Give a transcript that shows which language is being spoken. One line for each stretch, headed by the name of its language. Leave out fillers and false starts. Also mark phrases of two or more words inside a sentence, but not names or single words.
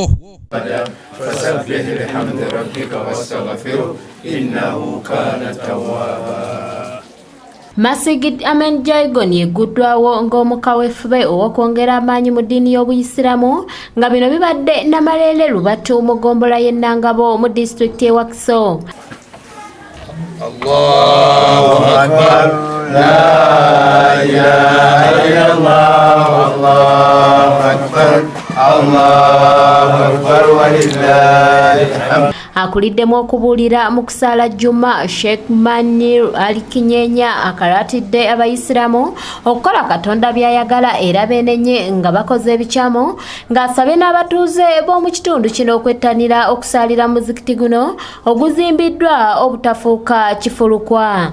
Arabic: فسبح بحمد ربك واستغفره إنه كان توابا.
Ganda: Masigid Ahmed Jaigon yeguddwawo ng'omukaweefube ow'okwongera amaanyi mu ddiini y'Obuyisiraamu nga bino bibadde Namalele Lubatu mu ggombolola y'e Nangabo mu disitulikiti y'e Wakiso.
Arabic: الله أكبر، لا إله إلا الله، الله أكبر، الله أكبر ولله الحمد.
Ganda: Akuliddemu okubuulira mu kusaala Juma Sheikh Manir Ali Kinyenya akalatidde Abayisiraamu okukola Katonda by'ayagala era beenenye nga bakoze ebikyamu ng'asabye n'abatuuze b'omu kitundu kino okwettanira okusaalira muzikiti guno oguzimbiddwa obutafuuka kifulukwa.